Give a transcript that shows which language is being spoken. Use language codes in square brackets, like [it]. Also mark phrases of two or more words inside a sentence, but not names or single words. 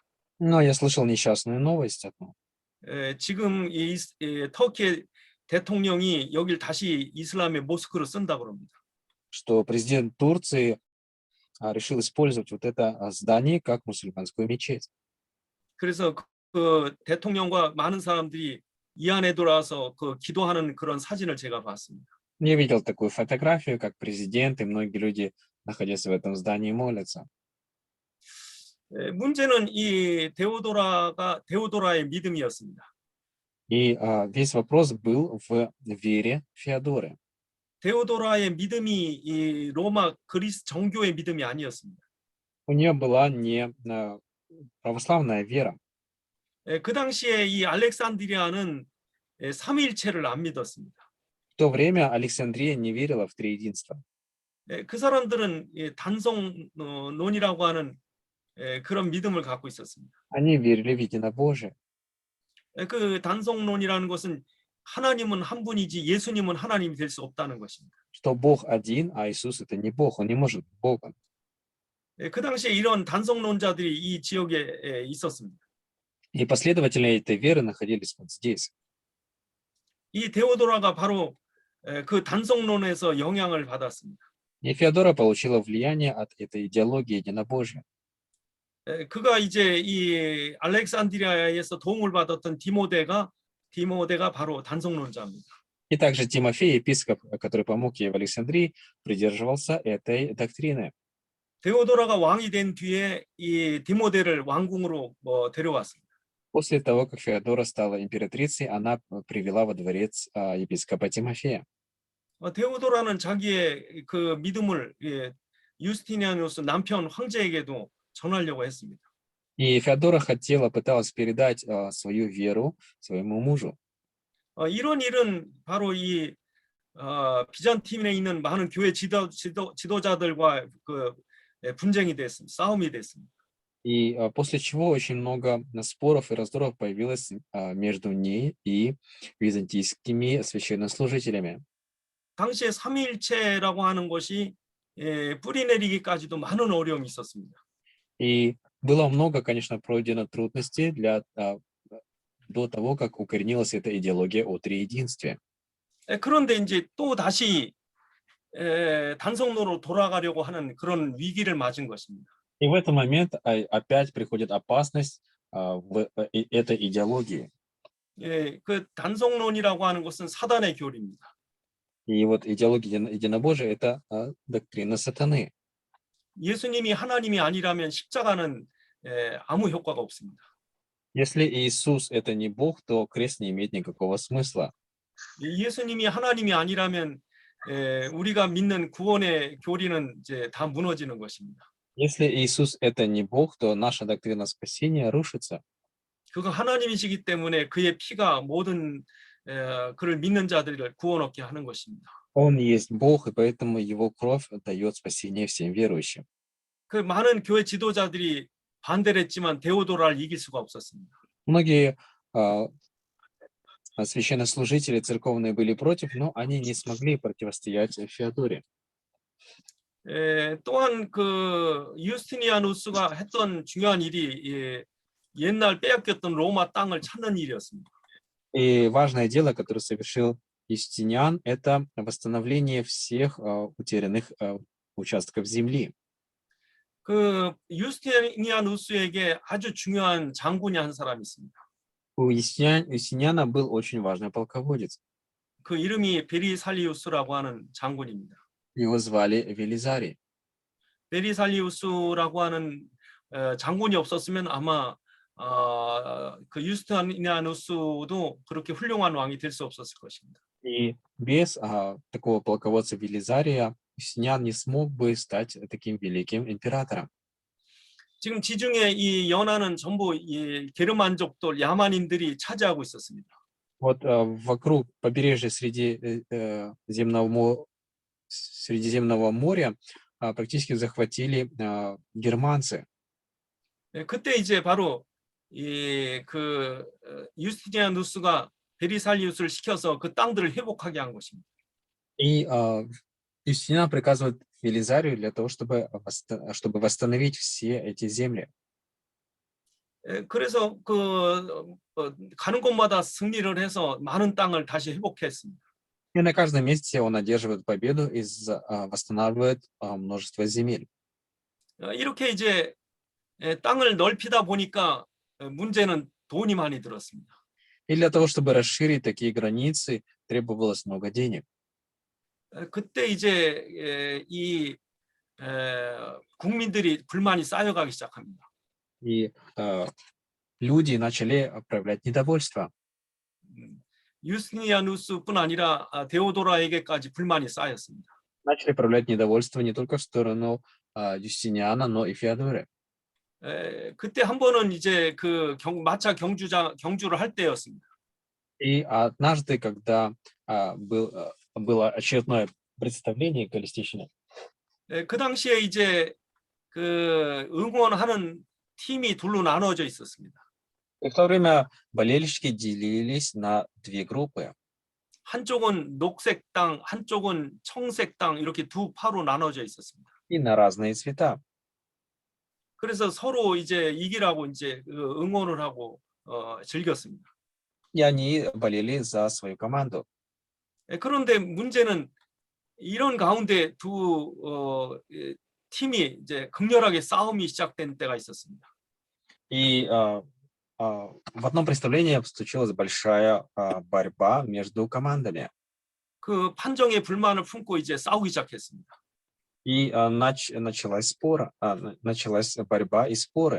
[ru] Но я слышал несчастную новость одну, [ko] 지금 터키 대통령이 여길 다시 이슬람의 모스크로 쓴다고 합니다. [ru] что президент Турции решил использовать вот это здание как мусульманскую мечеть. [ko] 그래서 그 대통령과 많은 사람들이 이 안에 들어와서 그 기도하는 그런 사진을 제가 봤습니다. [ru] Я видел такую фотографию, как президент и многие люди, находясь в этом здании, молятся. [ko] 문제는 이 데오도라의 믿음이었습니다. [ru] И весь вопрос был в вере Феодоры. [ko] 데오도라의 믿음이 이 로마 그리스 정교의 믿음이 아니었습니다. [ru] У нее была не православная вера. [ko] 그 당시에 이 알렉산드리아는 삼위일체를 안 믿었습니다. [ru] В то время Александрия не верила в триединство. [ko] 그 사람들은 단성론이라고 하는 그런 믿음을 갖고 있었습니다. [ru] Они верили в единобожие. [ko] 그 단성론이라는 것은 하나님은 한 분이지 예수님은 하나님이 될 수 없다는 것입니다. [ru] Что Бог один, а Иисус это не Бог, Он не может быть Богом. [ko] 그 당시에 이런 단성론자들이 이 지역에 있었습니다. [ru] И последователи этой веры находились вот здесь. [ko] 이 데오도라가 바로 그 단성론에서 영향을 받았습니다. [ru] И Феодора получила влияние от этой идеологии единобожия. [ko] 그가 이제 이 알렉산드리아에서 도움을 받았던 디모데가 바로 단성론자입니다. [ru] И также Тимофей, епископ, который помог ей в Александрии, придерживался этой доктрины. [ko] 데오도라가 왕이 된 뒤에 이 디모데를 왕궁으로 데려왔습니다. [ru] После того, как Феодора стала императрицей, она привела во дворец епископа Тимофея. [ko] 데오도라는 자기의 그 믿음을 유스티니아누스 남편 황제에게도 전하려고 했습니다. [ru] И Феодора пыталась передать свою веру своему мужу. [ko] 이런 일은 바로 이 비잔틴에 있는 많은 교회 지도자들과 그 분쟁이 됐습니다. 싸움이 됐습니다. [ru] И после чего очень много споров и раздоров появилось между ней и византийскими священнослужителями. [ko] 당시에 삼위일체라고 하는 것이 뿌리내리기까지도 많은 어려움이 있었습니다. [ru] И было много, конечно, пройдено трудностей до того, как укоренилась эта идеология о триединстве. [ko] 그런데 이제 또 다시 단성론으로 돌아가려고 하는 그런 위기를 맞은 것입니다. [ru] И в этот момент опять приходит опасность в этой идеологии. [ko] 그 단성론이라고 하는 것은 사단의 교리입니다. [ru] И вот идеология единобожия – это доктрина сатаны. [ko] 예수님이 하나님이 아니라면 십자가는 아무 효과가 없습니다. [ru] Если Иисус – это не Бог, то крест не имеет никакого смысла. [ko] 예수님이 하나님이 아니라면 우리가 믿는 구원의 교리는 이제 다 무너지는 것입니다. [ru] Если Иисус – это не Бог, то наша доктрина спасения рушится. [ko] 그가 하나님이시기 때문에 그의 피가 모든 그를 믿는 자들을 구원 얻게 하는 것입니다. [ru] Он есть Бог, и поэтому Его кровь дает спасение всем верующим. [ko] 그 많은 교회 지도자들이 반대를 했지만 데오도라를 이길 수가 없었습니다. [ru] Многие священнослужители церковные были против, но они не смогли противостоять Феодоре. [ko] 또한 그 유스티니아누스가 했던 중요한 일이 옛날 빼앗겼던 로마 땅을 찾는 일이었습니다. [ru] И важное дело, которое совершил Юстиниан, это восстановление всех утерянных участков земли. [ko] 그 유스티니아누스에게 아주 중요한 장군이 한 사람이 있습니다. [ru] У Юстиниана был очень важный полководец. [ko] 그 이름이 베리살리우스라고 하는 장군입니다. [ru] Его звали Велизарий. [ko] 베리살리우스라고 하는 장군이 없었으면 아마 그 유스티니아누스도 그렇게 훌륭한 왕이 될 수 없었을 것입니다. [ru] И без такого полководца Велизария Юстиниан не смог бы стать таким великим императором. [ko] 지금 지중해 이 연안은 전부 이 게르만족들, 야만인들이 차지하고 있었습니다. [ru] Вот вокруг побережья Средиземного моря практически захватили германцы. [ko] 그때 이제 바로 이그 유스티니아누스가 베리살리우스를 시켜서 그 땅들을 회복하게 한 것입니다. [ru] И Юстиниан приказывает Велизарию для того, чтобы восстановить все эти земли. [ko] 그래서 가는 곳마다 승리를 해서 많은 땅을 다시 회복했습니다. [ru] И на каждом месте он одерживает победу и восстанавливает множество земель. [ko] 이렇게 이제 땅을 넓히다 보니까 문제는 돈이 많이 들었습니다. [ru] И для того, чтобы расширить такие границы, требовалось много денег. [ko] 그때 이제 이 국민들이 불만이 쌓여가기 시작합니다. [ru] И люди начали проявлять недовольство. [ko] 유스티니아누스뿐 아니라 데오도라에게까지 불만이 쌓였습니다. [ru] Начали проявлять недовольство не только в сторону Юстиниана, но и Феодоры. [ko] 그때 한 번은 이제 그 마차 경주를 할 때였습니다. [ru] И однажды, когда было очередное представление колесничное, [ko] 그 당시에 이제 그 응원하는 팀이 둘로 나눠져 있었습니다. [ru] И в то время болельщики делились на две группы. [ko] 한쪽은 녹색 땅, 한쪽은 청색 땅 이렇게 두 파로 나눠져 있었습니다. [ru] И на разные цвета. [ko] 그래서 서로 이제 이기라고 이제 응원을 하고 즐겼습니다. [ru] И они болели за свою команду. [ko] 그런데 문제는 이런 가운데 두 팀이 이제 극렬하게 싸움이 시작된 때가 있었습니다. [ru] И в одном представлении случилась большая борьба между командами. [ko] 그 판정에 불만을 품고 이제 싸우기 시작했습니다. [ru] И началась борьба и споры.